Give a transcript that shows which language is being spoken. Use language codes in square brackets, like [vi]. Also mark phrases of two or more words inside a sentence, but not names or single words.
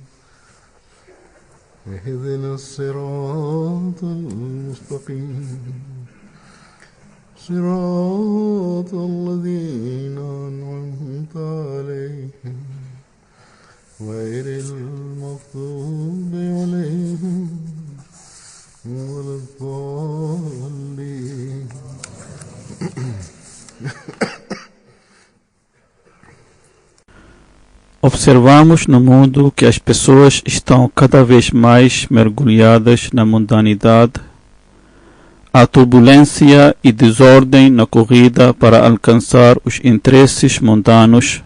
[ar] اهدنا الصراط المستقيم صراط الذين أنعمت عليهم غير المغضوب عليهم ولا الضالين. [pt] Observamos no mundo que as pessoas estão cada vez mais mergulhadas na mundanidade. Há turbulência e desordem na corrida para alcançar os interesses mundanos.